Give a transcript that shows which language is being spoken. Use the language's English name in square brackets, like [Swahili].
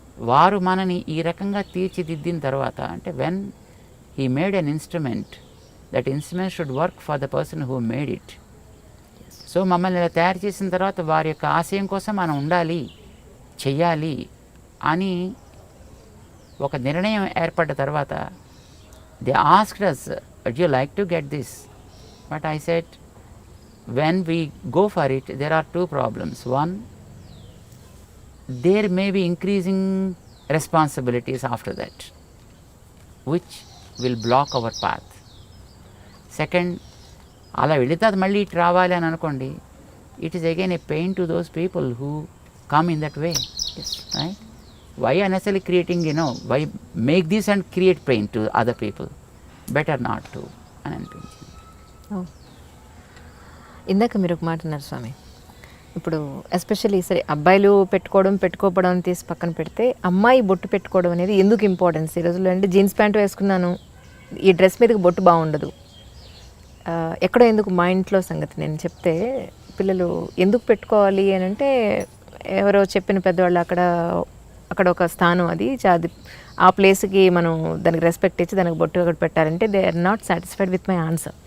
[Telugu] వారు మనని ఈ రకంగా తీర్చిదిద్దిన తర్వాత అంటే [English] When he made an instrument, that instrument should work for the person who made it. [Telugu] So మమ్మల్ని ఇలా తయారు చేసిన తర్వాత వారి యొక్క ఆశయం కోసం మనం ఉండాలి, చెయ్యాలి అని ఒక నిర్ణయం ఏర్పడ్డ తర్వాత [English] They asked us would you like to get this? But I said, when we go for it, there are two problems. One, there may be increasing responsibilities after that, which will block our path. Second, [Telugu] అలా వెళితే అది మళ్ళీ ఇటు రావాలి అని అనుకోండి, [English] it is again a pain to those people who come in that way. Yes. Right? Why unnecessarily creating, why make this and create pain to other people? Better not to [Telugu] అని అనిపించింది. ఇందాక మీరు ఒక మాట అన్నారు స్వామి, ఇప్పుడు ఎస్పెషల్లీ సరే అబ్బాయిలు పెట్టుకోవడం తీసి పక్కన పెడితే అమ్మాయి బొట్టు పెట్టుకోవడం అనేది ఎందుకు ఇంపార్టెన్స్ ఈ రోజుల్లో? అంటే జీన్స్ ప్యాంట్ వేసుకున్నాను, ఈ డ్రెస్ మీదకి బొట్టు బాగుండదు, ఎక్కడో ఎందుకు మా ఇంట్లో సంగతి నేను చెప్తే పిల్లలు ఎందుకు పెట్టుకోవాలి అని అంటే, ఎవరో చెప్పిన పెద్దవాళ్ళు అక్కడ ఒక స్థానం అది ఆ ప్లేస్కి మనం దానికి రెస్పెక్ట్ ఇచ్చి దానికి బొట్టు అక్కడ పెట్టాలంటే [English] They are not satisfied with my answer.